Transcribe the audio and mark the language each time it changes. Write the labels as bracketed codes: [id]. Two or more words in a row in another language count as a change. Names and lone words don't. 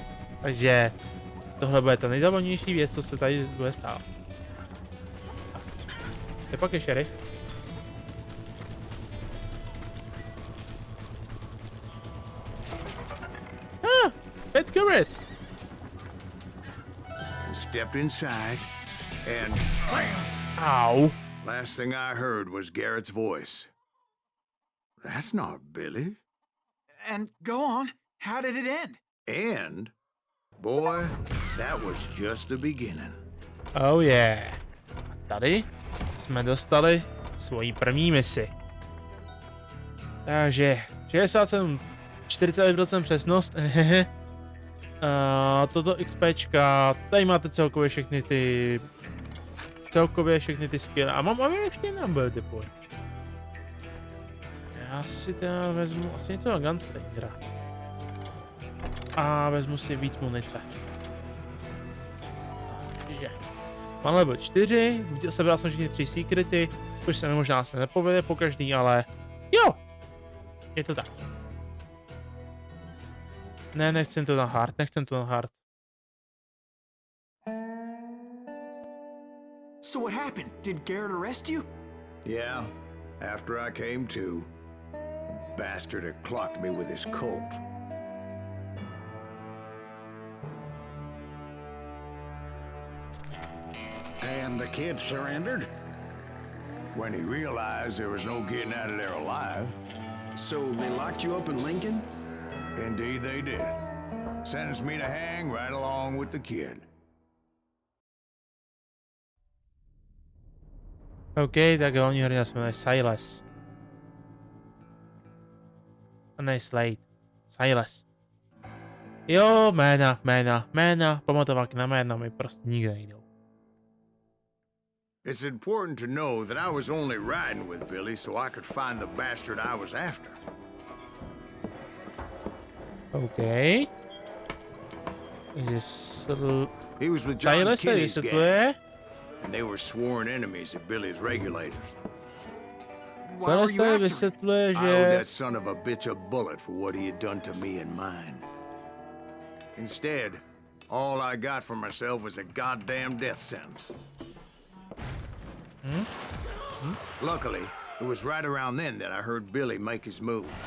[cs] Takže tohle bude ta nejzábavnější věc, co se tady bude stát. Kde pak je šerif? Pat Garrett. [en] Stepped inside, and bam! Ow. Last thing I heard was Garrett's voice. That's not Billy. And go on, how did it end? And, boy, that was just the beginning. Oh yeah. [cs] A tady jsme dostali svoji první misi. Takže 67, 49% přesnost. Toto XPčka, tady máte celkově všechny ty skill. A mám ještě jiná [en] build point. [cs] Já si teda vezmu asi něco na Gunslingera. A vezmu si víc munice. Takže mám level 4, sebral jsem všechny 3 secrety, což se mi možná nepovede po každý, ale jo! Je to tak. Ne, nechcem to na hard. [en] So what happened? Did Garrett arrest you? Yeah, after I came to. bastard had clocked me with his Colt. And the kid surrendered? When he realized there was no getting out of there alive. So they locked you up in Lincoln? Indeed they did. Sentenced me to hang right along with the kid. [cs] OK, tak hlavní hrdina se jmenuje Silas. A ne Slade. Silas. Jo, jména. Pamatovat na jména mi prostě nikde nejdou. [en] It's important to know that I was only riding with Billy so I could find the bastard I was after. [cs] OK. Takže [en] He was with John [cs] Silas tady [en] Kitty's gang, [cs] vysvětluje. [en] and they were sworn enemies of Billy's regulators. [cs] Silas tady vysvětluje, [en] I owed [cs] že... [en] that son of a bitch a bullet for what he had done to me and mine. Instead, all I got for myself was a goddamn death sentence. Luckily, it was right around then that I heard Billy make his move.